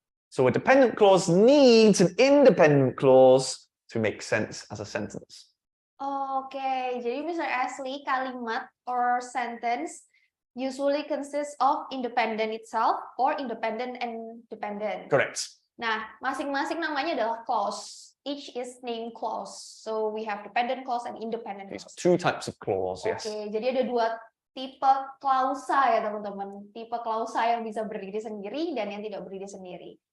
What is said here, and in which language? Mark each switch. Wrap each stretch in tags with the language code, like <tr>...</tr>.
<en>So a dependent clause needs an independent clause to make sense as a sentence.</en> <id>Oke, jadi Mr.</id> <en>Ashley, kalimat or sentence usually consists of independent itself or independent and dependent. Correct.</en> <id>Nah, masing-masing namanya adalah clause.</id> <en>Each is named clause. So we have dependent clause and independent clause. Two types of clause, yes.</en> <id>Oke, jadi ada dua tipe klausa ya teman-teman. Tipe klausa yang bisa berdiri sendiri dan yang tidak berdiri sendiri.</id>